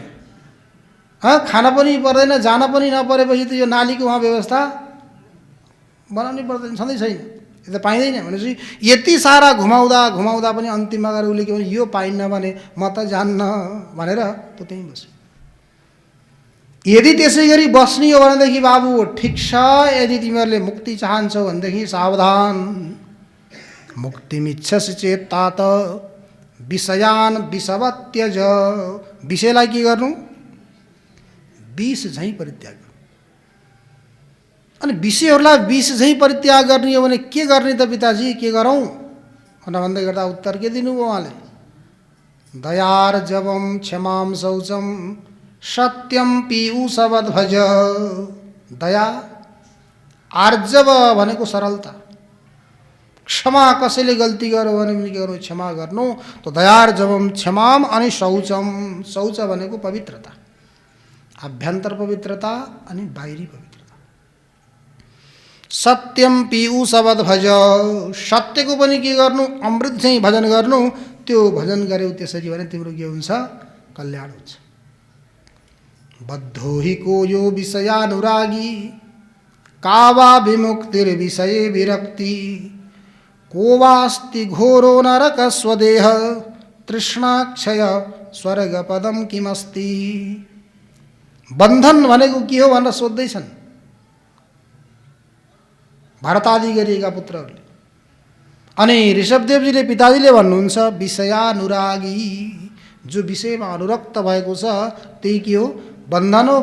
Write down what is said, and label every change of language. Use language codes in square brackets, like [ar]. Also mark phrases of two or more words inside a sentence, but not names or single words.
[ne] खाना पनि पर्दैन, जान पनि नपरेपछि त यो नालीको वहाँ व्यवस्था बनाउनै पर्दैन, छँदै छैन, यो त पाइँदैन भनेपछि यति सारा घुमाउँदा पनि अन्तिममा गएर उसले के भने यो पाइन्न भने म त जान्न भनेर त त्यहीँ बस्यो। यदि त्यसै गरी बस्ने हो भनेदेखि बाबु ठिक छ, यदि तिमीहरूले मुक्ति चाहन्छौ भनेदेखि सावधान, [sa] मुक्तिमिच्छसि चेत तात विषयान विषवत् त्यज। [ne] विषयलाई के गर्नु, विष झैँ परित्याग गर्नु। अनि विषयहरूलाई विष झैँ परित्याग गर्ने हो भने के गर्ने त पिताजी, के गरौँ भन्दै गर्दा उत्तर के दिनुभयो उहाँले, [sa] दयार्जवम क्षमाम शौचम सत्यम पीयूषवद् भज। [ne] दया, आर्जव भनेको सरलता, क्षमा कसैले गल्ती गर्यो भने पनि के गर्नु, क्षमा गर्नु। तो [sa] दयार्जवम क्षमाम [ne] अनि शौचम, शौच भनेको पवित्रता, आभ्यन्तर पवित्रता अनि बाहिरी पवित्रता। [sa] सत्यम पीयूषवद् भज, [ne] सत्यको पनि के गर्नु, अमृत चाहिँ भजन गर्नु। त्यो भजन गर्यौ त्यसरी भने तिम्रो के हुन्छ, कल्याण हुन्छ। [sa] बद्धो हि को यो विषयानुरागी का वा विमुक्तिर्विषये विरक्ति को वास्ति घोरो नरक स्वदेह तृष्णाक्षय स्वर्गपदम किमस्ति। [ne] बन्धन भनेको के हो भनेर सोध्दैछन् भारतादि गरिएका पुत्रहरूले। अनि ऋषभदेवजीले पिताजीले भन्नुहुन्छ विषयानुरागी, जो विषयमा अनुरक्त भएको छ त्यही के हो, बन्धन हो।